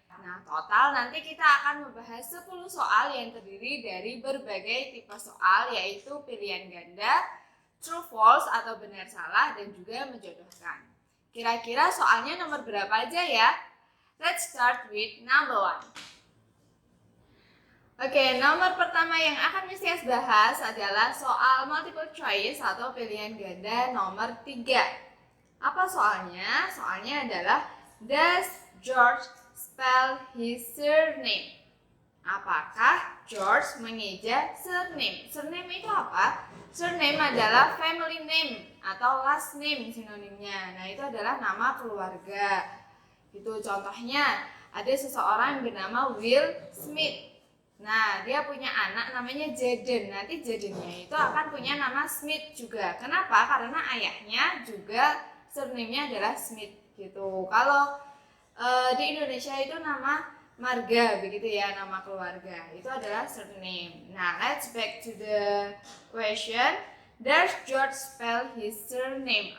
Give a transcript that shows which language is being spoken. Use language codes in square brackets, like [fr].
[id] Nah, total nanti kita akan membahas 10 soal yang terdiri dari berbagai tipe soal, yaitu pilihan ganda, true false atau benar salah, dan juga menjodohkan. Kira-kira soalnya nomor berapa aja ya? [en] Let's start with number 1. [id] Oke, nomor pertama yang akan Mesias bahas adalah soal multiple choice atau pilihan ganda nomor 3. Apa soalnya? Soalnya adalah, [en] does George spell his surname? [id] Apakah George mengeja surname? Surname itu apa? Surname adalah family name atau last name sinonimnya. Nah, itu adalah nama keluarga. Itu contohnya, ada seseorang yang bernama Will Smith. Nah, dia punya anak namanya Jaden. Nanti Jadennya itu akan punya nama Smith juga. Kenapa? Karena ayahnya juga surname-nya adalah Smith gitu. Kalau di Indonesia itu nama marga, begitu ya, nama keluarga. Itu adalah surname. [en] Nah, let's back to the question. Does George spell his surname?